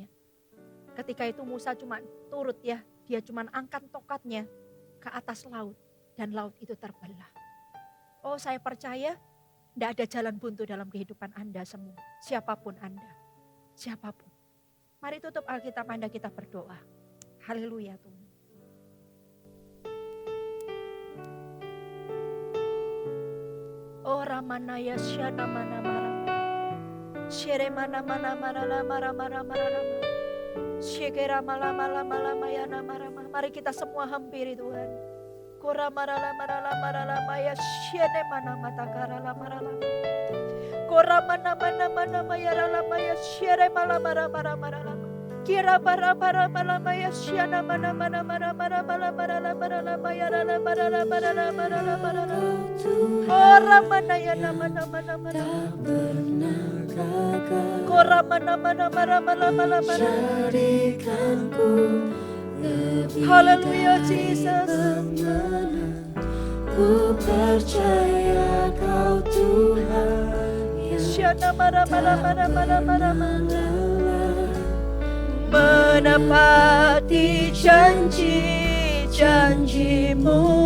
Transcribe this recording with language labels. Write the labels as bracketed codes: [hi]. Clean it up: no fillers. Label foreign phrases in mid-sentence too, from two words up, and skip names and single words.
[id] Ketika itu Musa cuma turut ya, dia cuma angkat tongkatnya ke atas laut dan laut itu terbelah. Oh, saya percaya tidak ada jalan buntu dalam kehidupan Anda semua. Siapapun Anda, siapapun. Mari tutup Alkitab Anda, kita berdoa. Haleluya Tuhan. Oh Ramanaya Syana Mana Mara Shere Mana Mana Mara Mara Mara Mara Shekera Mala Mala Mala Mayana Mara. Mari kita semua hampiri Tuhan. Kora Mara Mara Mara Maya Shene Mana Mata Kara Mara. Kora Mana Mana Mana Maya Maya Shere Mala Mara Mara Mara. Kira Bara Bara Mala Maya Syana Mana Mana Mara Mara Mara Mara Mara Maya Mara Mara Mara Mara. Kora Mana Yana Mana Mana Mana. Kora Mana Mana Mara Mara Mara Mara. Haleluya Jesus. Ku percaya Kau Tuhan. Syana Mara Mara Mara Mara Mara Mara. Menepati janji-janji-Mu.